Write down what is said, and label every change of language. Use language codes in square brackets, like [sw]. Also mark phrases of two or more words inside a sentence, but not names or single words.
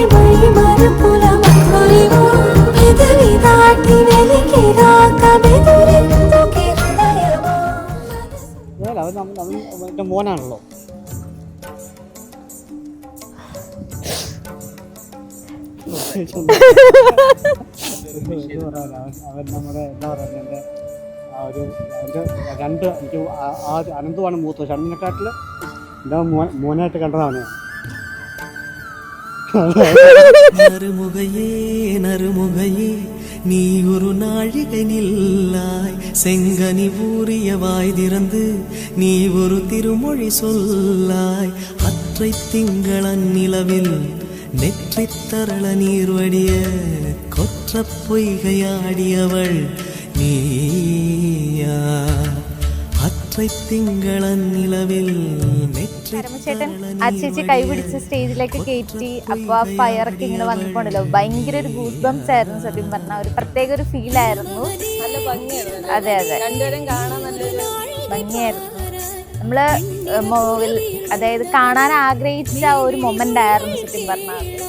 [te] మై మరపుల మధురిమా పెదవి దాటి వెలికి రాక బెదురెందుకే హృదయమా [ml] അവൻ്റെ മോനാണല്ലോ. അവൻ നമ്മുടെ എന്താ പറയുക എൻ്റെ ആ ഒരു എൻ്റെ രണ്ട് എനിക്ക് അനന്തമാണ് മൂത്ത ഷണ്മിനെക്കാട്ടിൽ എൻ്റെ മോനായിട്ട് കണ്ടതാണ്. [ta] நறுமுகையே நறுமுகையே நீ ஒரு நாழிகை நில்லாய் செங்கனி ஊறிய வாய் திறந்து நீ ஒரு திருமொழி சொல்லாய் அற்றை திங்களன் நிலவில் நெற்றித் தரள நீர் வடிய கொற்ற பொய்கையாடியவள் நீயா அற்றை திங்களன் நிலவில் [ml] ചേട്ടൻ ആ ചേച്ചി കൈപിടിച്ച് സ്റ്റേജിലേക്ക് കയറ്റി അപ്പോൾ ആ ഫയറൊക്കെ ഇങ്ങനെ വന്നിട്ടുണ്ടല്ലോ, ഭയങ്കര ഒരു [en] goose bumps [ml] ആയിരുന്നു. സത്യം പറഞ്ഞാൽ ഒരു പ്രത്യേക ഒരു ഫീൽ ആയിരുന്നു. നല്ല ഭംഗിയായിരുന്നു. അതെ അതെ, രണ്ടുപേരും കാണാൻ നല്ലൊരു ഭംഗിയായിരുന്നു. നമ്മള് അതായത് കാണാൻ ആഗ്രഹിച്ച ഒരു മൊമെന്റ് ആയിരുന്നു സത്യം പറഞ്ഞാൽ.